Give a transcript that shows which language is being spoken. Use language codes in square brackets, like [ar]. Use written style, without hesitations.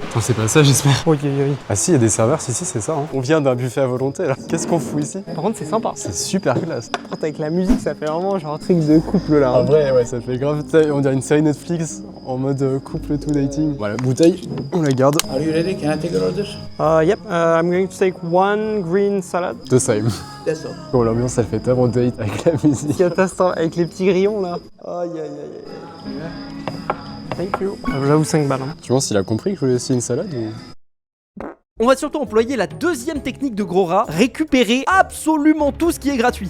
[fr] Attends, c'est pas ça, j'espère. Oui, oui, oui. Ah si, il y a des serveurs, si, c'est ça. Hein. On vient d'un buffet à volonté, là. Qu'est-ce qu'on fout ici? Par contre, c'est sympa. C'est super classe. Par contre, avec la musique, ça fait vraiment genre un truc de couple là. En vrai, ouais, ça fait grave. On dirait une série Netflix en mode couple tout dating. Voilà, bouteille, on la garde. [en] Are you ready? Can I take your order? Yep, I'm going to take 1 green salad. De Sime. That's all. [fr] Bon, l'ambiance, elle fait tellement date avec la musique. Catastrophe, avec les petits grillons là. Aïe aïe aïe aïe. [en] Thank you. [fr] J'avoue 5 balles. Hein. Tu penses qu'il a compris que je voulais essayer une salade ou... On va surtout employer la 2e technique de gros rat, récupérer absolument tout ce qui est gratuit.